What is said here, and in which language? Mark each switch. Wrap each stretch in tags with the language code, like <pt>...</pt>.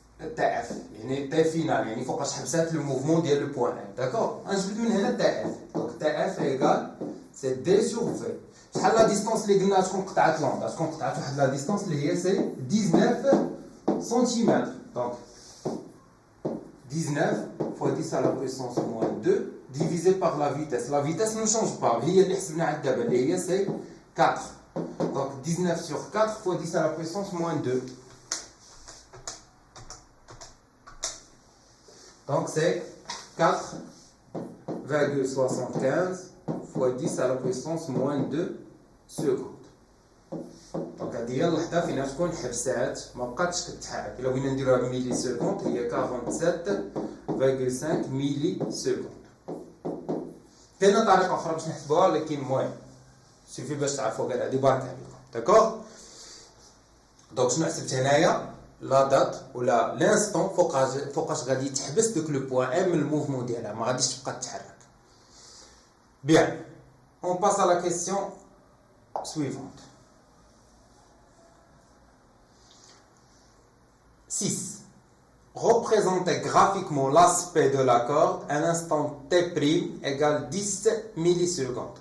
<ar>تا اف يعني تا فينال يعني فوقاش حبسات لو موفمون ديال لو بوان ام داكوغ غنجبد من هنا تا اف دونك تا اف ايكال سي دي سور في شحال لا ديستونس اللي قلنا تكون قطعت لوند تكون قطعت واحد لا ديستونس اللي هي سي 19 سنتيمتر دونك</ar> <fr>19 fois 10 à la puissance moins 2 divisé par la vitesse. La vitesse ne change pas. C'est 4. Donc 19 sur 4 fois 10 à la puissance moins 2. Donc c'est 4,75 fois 10 à la puissance moins 2 secondes.</fr> <ar>دونك هذه هي اللحظه فين تكون حبسات ما بقاتش كتحرك. الا بغينا نديروها بميلي سكوند هي 47.5 ميلي سكوند. كاينه طريقه اخرى باش نحسبوها ولكن المهم سيفي باش تعرفوا كاع هذه بارك عليكم. داكوغ دونك شنو حسبت هنايا لا دات ولا لانستون فوقاش غادي تحبس دوك لو بوين ام من الموفمون ديالها ما غاديش تبقى تتحرك.</ar> <fr>بيان اون باس à la question suivante. 6. Représentez graphiquement l'aspect de la corde à l'instant t' égale 10 millisecondes.</fr>